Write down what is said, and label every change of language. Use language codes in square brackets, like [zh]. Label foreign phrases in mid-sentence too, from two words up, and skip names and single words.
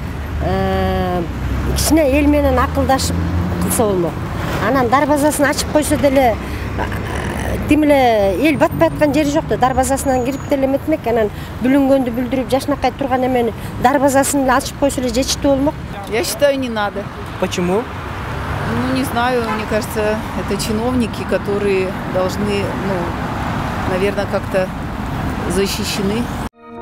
[ky] Кичине эл менен акылдашып кылса болмок. Анан дарбазасын ачып койсо деле тимиле эл батпай аткан жери жок да, дарбазасынан кирип деле эметмек. Анан бүлүнгөндү бүлдүрүп жашнакай турган эмени дарбазасын эле ачып койсо эле жетиштүү болмок. [ru] Я считаю, не надо. Почему? Ну, не знаю, мне кажется, это чиновники, которые должны, наверное, как-то защищены.